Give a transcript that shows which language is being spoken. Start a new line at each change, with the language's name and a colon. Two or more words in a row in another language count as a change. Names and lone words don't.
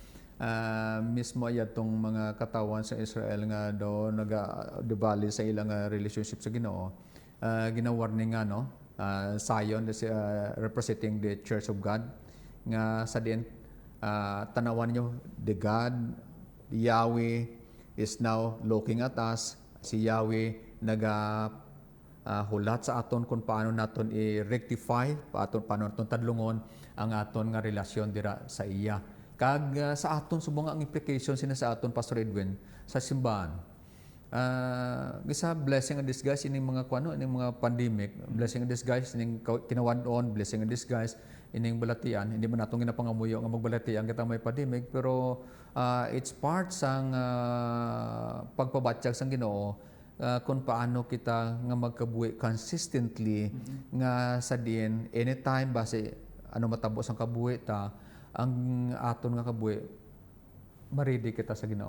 Hiligaynon: Mismo ay itong mga katawan sa Israel nga do naga-debali sa ilang relationship sa Ginoo gina-warning nga no,
English: Zion representing the Church of God
Hiligaynon: nga sa diin tanawan nyo
English: the God Yahweh is now looking at us.
Hiligaynon: Si Yahweh hulat sa aton kung paano naton i-rectify, paano naton tadlungon ang aton nga relasyon dira sa iya. Kag sa aton subong ang implication sina sa aton Pastor Edwin sa simbahan. Gisa
English: blessing in disguise
Hiligaynon: ining mga kuano, ining mga pandemic,
English: blessing in disguise
Hiligaynon: ining kinawan-on,
English: blessing in disguise
Hiligaynon: ining balatian. Hindi man natong ginapangamuyo nga magbalatian kita may pandemic, pero
English: it's part
Hiligaynon: sang pagpabatyag sang Ginoo kung paano kita nga magkabuhi consistently nga sa diin anytime base ano matabo sang kabuhi ta ang aton nga kabuhi maridi kita sa Ginoo.